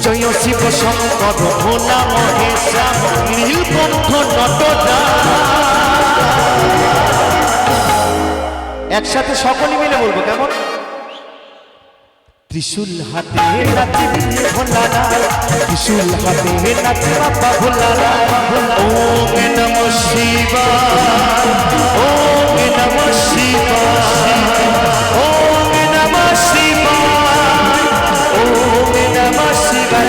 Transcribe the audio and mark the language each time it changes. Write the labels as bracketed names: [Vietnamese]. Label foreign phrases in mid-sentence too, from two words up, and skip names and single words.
[Bangla] শিব শঙ্কর ভোলা মহেশা নীলকণ্ঠ নটরা। একসাথে সকলে মিলে বলবো কেমন? ত্রিশূল হাতে নাচে ভোলানাথ, ত্রিশূল হাতে নাচে বাবা ভোলানাথ। [Sanskrit] ওম নমঃ শিবায়, ওম নমঃ শিবায়, ওম নমঃ শিবায়, ওম নমঃ শিবায়।